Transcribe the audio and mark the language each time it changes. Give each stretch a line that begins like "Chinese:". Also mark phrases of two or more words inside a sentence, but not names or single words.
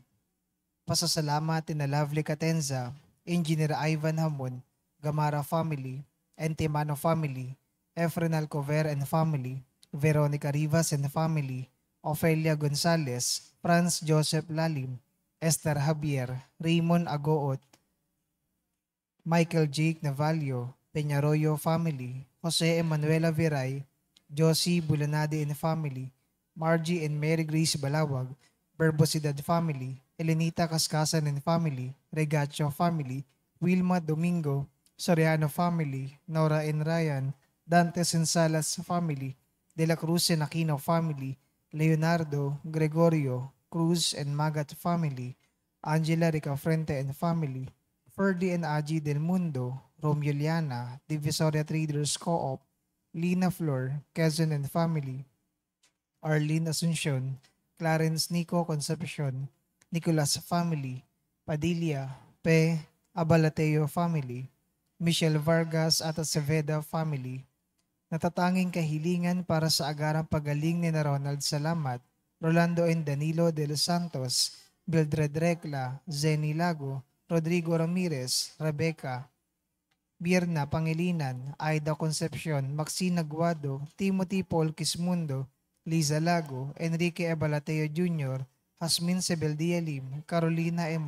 Filipino: Pasasalamat ni Lovely Catenza, Engineer Ivan Hamon, Gamara Family, Entimano Family, Efren Alcover
English: and Family,
Filipino: Veronica Rivas
English: and Family,
Filipino: Ofelia Gonzalez, Franz Joseph Lalim, Esther Javier, Raymond Agoot, Michael Jake Navalio, Peñarroyo Family, Jose Emanuela Viray, Josie Bulanade
English: and Family,
Filipino: Margie and Mary Grace Balawag, Verbosidad Family, Elenita Cascasan
English: and Family,
Filipino: Regacho Family, Wilma Domingo, Soriano Family, Nora and Ryan, Dantes and Salas Family, De La Cruz and Aquino Family, Leonardo, Gregorio, Cruz and Magat Family, Angela Ricafrente
English: and Family,
Filipino: Ferdy and Aji Del Mundo, Romeo Liana, Divisoria Traders Co-op, Lina Flor, Quezon
English: and Family,
Filipino: Arlene Asuncion, Clarence Nico Concepcion, Nicolas Family, Padilla, Pe, Abalateo Family, Michelle Vargas at Aceveda Family. Natatanging kahilingan para sa agarang pagaling ni Ronald Salamat, Rolando and Danilo de los Santos, Mildred Recla, Zenny Lago, Rodrigo Ramirez, Rebecca, Birna Pangilinan, Aida Concepcion, Maxine Aguado, Timothy Paul Quismundo, Liza Lago, Enrique Ebalateo Jr., Jasmine Sebeldia Lim, Carolina M.